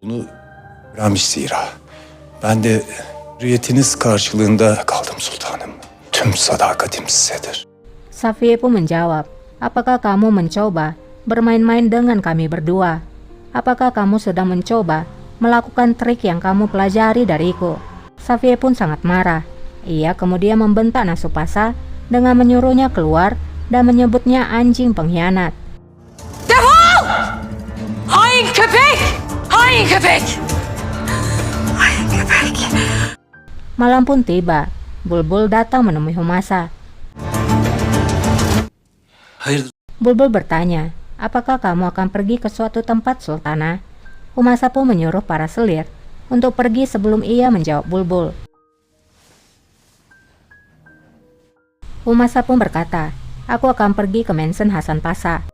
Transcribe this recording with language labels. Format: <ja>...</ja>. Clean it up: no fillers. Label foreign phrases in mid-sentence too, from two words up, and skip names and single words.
<tr>Bunu öğrenmiş zira. Ben de hürriyetiniz karşılığında kaldım sultanım. Tüm sadakatim sizedir.</tr> <id>Safiye pun menjawab, apakah kamu mencoba bermain-main dengan kami berdua? Apakah kamu sedang mencoba melakukan trik yang kamu pelajari dariku? Safiye pun sangat marah. Ia kemudian membentak Nasupasa dengan menyuruhnya keluar dan menyebutnya anjing pengkhianat.</id> <tr>Defol! Hain köpek! Hain köpek! Hain köpek!</tr> <id>Malam pun tiba. Bulbul datang menemui Humasa.</id> <tr>Hayır.</tr> <id>Bulbul bertanya, apakah kamu akan pergi ke suatu tempat, Sultana? Humasa pun menyuruh para selir untuk pergi sebelum ia menjawab Bulbul. Humasa pun berkata, aku akan pergi ke Mansion Hasan Pasha.</id>